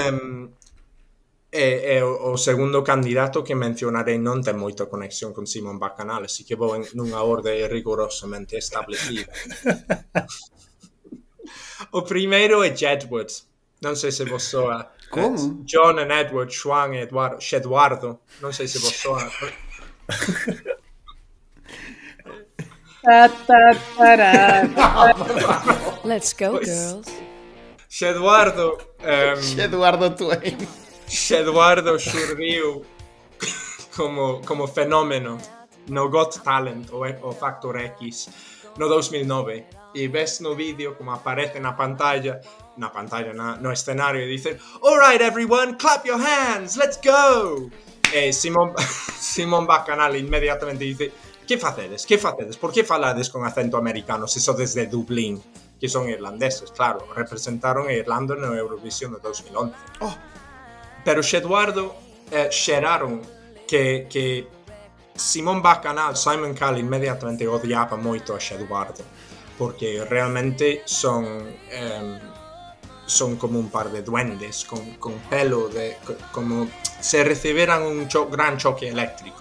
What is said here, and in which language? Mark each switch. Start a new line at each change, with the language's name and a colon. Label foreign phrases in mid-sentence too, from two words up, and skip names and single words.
Galician: O segundo candidato que mencionarei non ten moita conexión con Simón Bacanal, así que vou nunha orde rigorosamente establecida. O primeiro é Jedward. Non sei se vos soa. Como?
English: John and Edward,
Galician: Juan e Eduardo. Non sei se vos soa. Ta, ta, tará.
English: Let's go, girls.
Galician: Eduardo Twain. Eduardo xurdiu como fenómeno no Got Talent o Factor X no 2009 e ves no vídeo como aparece no escenario e dicen
English: "Alright everyone, clap your hands, let's go!"
Galician: E Simón Bacanal inmediatamente dice Que facedes? Por que falades con acento americano se sodes de Dublín, que son irlandeses? Claro, representaron a Irlanda no Eurovisión de 2011. Pero Eduardo xeraron que Simón Bacanal, Simon Cowell inmediatamente odiaba moito a Eduardo, porque realmente son como un par de duendes con pelo como se reciberan un gran choque eléctrico.